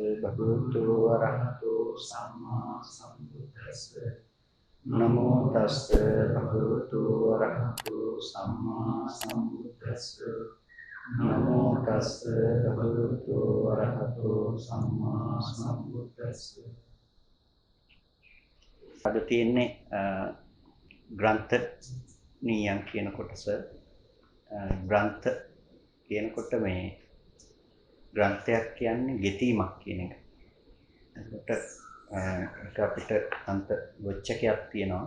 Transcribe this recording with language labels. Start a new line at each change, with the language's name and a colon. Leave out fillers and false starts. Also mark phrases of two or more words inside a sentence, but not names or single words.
Pali: භගවතු වරහතෝ සම්මා සම්බුද්දස්ස නමෝ තස්ස භගවතු වරහතෝ සම්මා සම්බුද්දස්ස නමෝ තස්ස භගවතු වරහතෝ සම්මා සම්බුද්දස්ස.
Sinhala: අද තියෙන්නේ ග්‍රන්ථ නියම් කියන කොටස. ග්‍රන්ථ කියනකොට මේ ග්‍රන්ථයක් කියන්නේ ගෙතීමක් කියන එක. එතකොට අපිට අන්ත ගොච්චකයක් තියෙනවා.